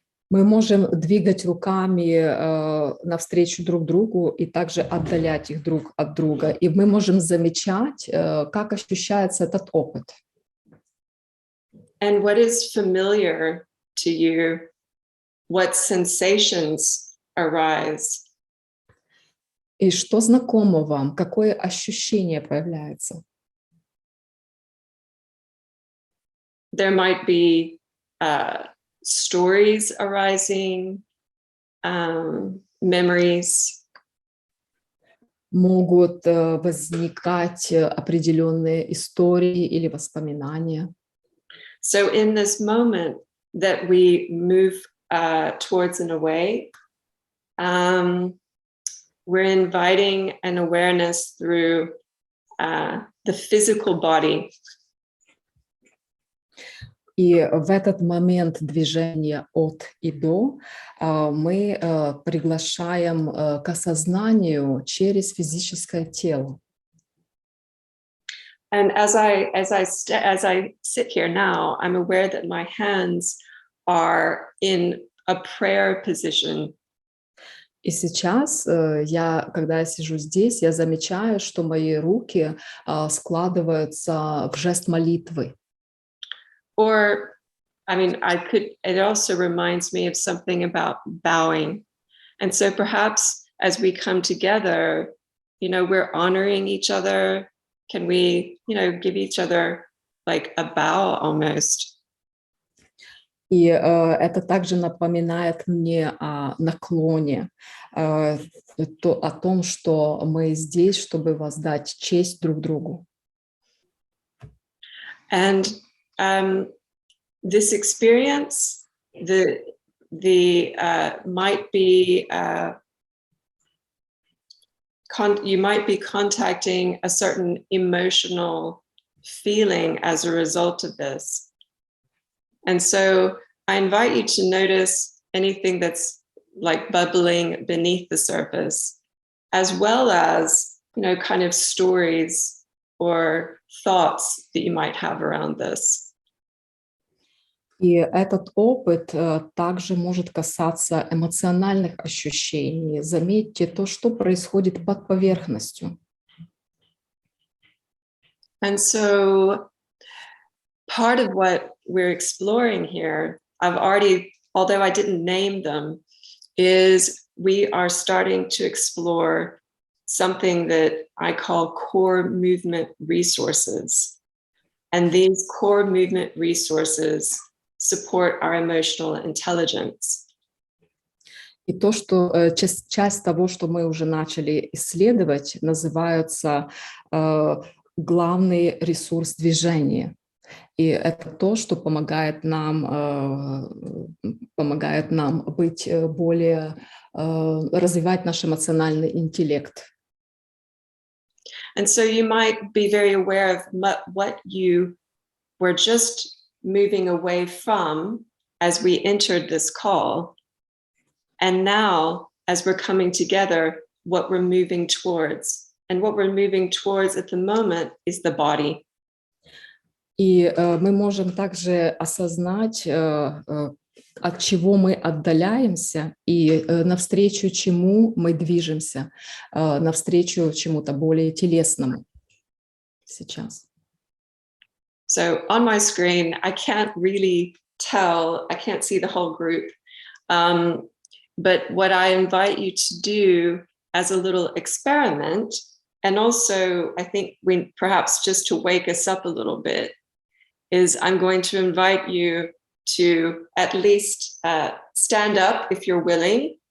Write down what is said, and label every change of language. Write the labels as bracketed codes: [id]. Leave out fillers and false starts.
[ru] Мы можем двигать руками навстречу друг другу и также отдалять их друг от друга. И мы можем замечать, как ощущается этот опыт. [en] And what is familiar to you, what sensations arise. [ru] И что знакомо вам, какое ощущение появляется? [en] There might be stories arising, memories. [ru] Могут возникать определенные истории или воспоминания. [en] So in this moment that we move towards and away, we're inviting an awareness through the physical body. [ru] И в этот момент движения от и до мы приглашаем к осознанию через физическое тело. [en] And as I sit here now, I'm aware that my hands are in a prayer position. [ru] И сейчас, когда я сижу здесь, я замечаю, что мои руки складываются в жест молитвы. [en] Or, I mean, it also reminds me of something about bowing. And so perhaps as we come together, we're honoring each other. Can we, give each other like a bow almost? [ru] И это также напоминает мне о наклоне, о том, что мы здесь, чтобы воздать честь друг другу. [en] And this experience, might be you might be contacting a certain emotional feeling as a result of this. And so I invite you to notice anything that's like bubbling beneath the surface, as well as, kind of stories or thoughts that you might have around this. [ru] И этот опыт также может касаться эмоциональных ощущений. Заметьте то, что происходит под поверхностью. [en] And so part of what we're exploring here, although I didn't name them, is we are starting to explore something that I call core movement resources. And these core movement resources support our emotional intelligence. [ru] И то, что часть того, что мы уже начали исследовать, называется главный ресурс движения. И это то, что помогает нам быть более, развивать наш эмоциональный интеллект. [en] And so you might be very aware of what you were just moving away from as we entered this call. And now, as we're coming together, what we're moving towards. And what we're moving towards at the moment is the body. [ru] И мы можем также осознать, от чего мы отдаляемся и навстречу чему мы движемся, навстречу чему-то более телесному сейчас. [en] So on my screen, I can't really tell, I can't see the whole group. But what I invite you to do as a little experiment, and also I think perhaps just to wake us up a little bit, is I'm going to invite you to at least stand up if you're willing